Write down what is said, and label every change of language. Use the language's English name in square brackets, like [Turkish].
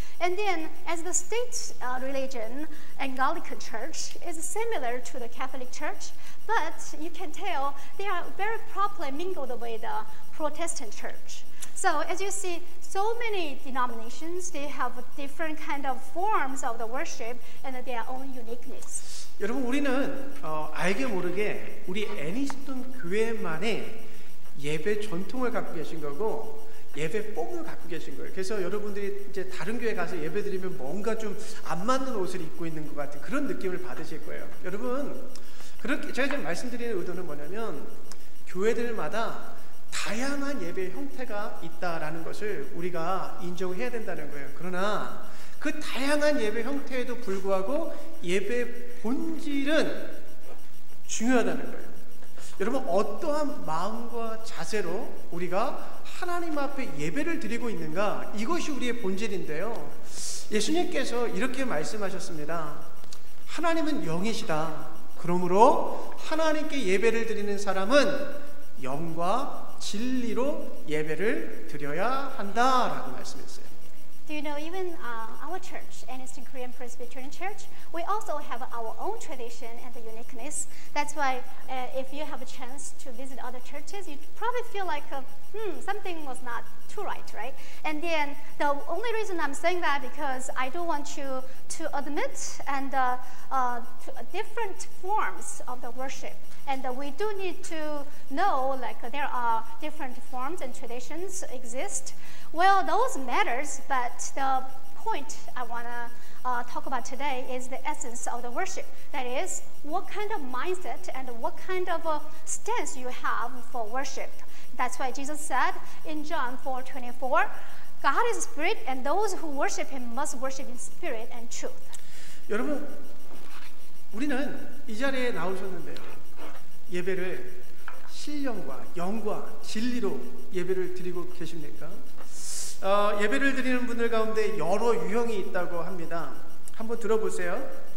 [English] And then, as the state religion, Anglican Church is similar to the Catholic Church, but you can tell they are very properly mingled with the Protestant Church. So as you see, so many denominations, they have different kind of forms of the worship and their own uniqueness. [Korean] 여러분, 우리는 알게 모르게 우리 애니스톤 교회만의 예배 전통을 갖고 계신 거고 예배 폼을 갖고 계신 거예요. 그래서 여러분들이 이제 다른 교회 가서 예배 드리면 뭔가 좀 안 맞는 옷을 입고 있는 것 같은 그런 느낌을 받으실 거예요. 여러분, 그렇게 제가 지금 말씀드리는 의도는 뭐냐면 교회들마다 다양한 예배 형태가 있다라는 것을 우리가 인정해야 된다는 거예요. 그러나 그 다양한 예배 형태에도 불구하고 예배 본질은 중요하다는 거예요. 여러분, 어떠한 마음과 자세로 우리가 하나님 앞에 예배를 드리고 있는가, 이것이 우리의 본질인데요. 예수님께서 이렇게 말씀하셨습니다. 하나님은 영이시다. 그러므로 하나님께 예배를 드리는 사람은 영과 진리로 예배를 드려야 한다라고 말씀했어요. [English] Do you know, even our church, Eastern Korean Presbyterian Church, we also have our own tradition and the uniqueness. That's why if you have a chance to visit other churches, you probably feel like, something was not too right? And then the only reason I'm saying that because I do want you to admit and different forms of the worship. And we do need to know, like, there are different forms and traditions exist. Well, those matters, but the point I want to talk about today is the essence of the worship. That is, what kind of mindset and what kind of stance you have for worship. That's why Jesus said in John 4:24, God is spirit, and those who worship him must worship in spirit and truth. [Korean] 여러분, 우리는 이 자리에 나오셨는데요. 예배를 신령과 영과 진리로 예배를 드리고 계십니까? 예배를 드리는 분들 가운데 여러 유형이 있다고 합니다. 한번 들어보세요.